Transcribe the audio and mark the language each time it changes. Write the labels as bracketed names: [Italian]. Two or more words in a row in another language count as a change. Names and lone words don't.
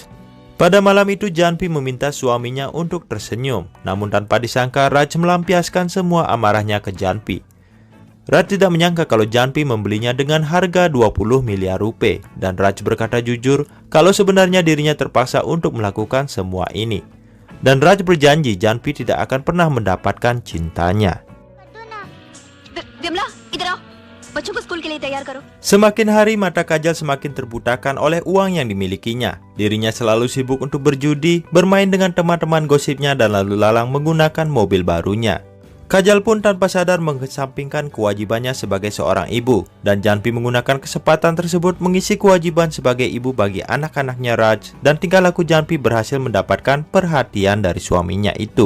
[Indonesian] Pada malam itu Janpi meminta suaminya untuk tersenyum, namun tanpa disangka Raj melampiaskan semua amarahnya ke Janpi. Raj tidak menyangka kalau Janpi membelinya dengan harga 20 miliar rupiah dan Raj berkata jujur kalau sebenarnya dirinya terpaksa untuk melakukan semua ini. Dan Raj berjanji Janpi tidak akan pernah mendapatkan cintanya. [Hindi] विमला इधर आओ बच्चों को स्कूल के लिए तैयार करो. [Indonesian] Semakin hari mata Kajal semakin terbutakan oleh uang yang dimilikinya. Dirinya selalu sibuk untuk berjudi, bermain dengan teman-teman gosipnya dan lalu lalang menggunakan mobil barunya. Kajal pun tanpa sadar mengesampingkan kewajibannya sebagai seorang ibu, dan Janpi menggunakan kesempatan tersebut mengisi kewajiban sebagai ibu bagi anak-anaknya Raj, dan tingkah laku Janpi berhasil mendapatkan perhatian dari suaminya itu.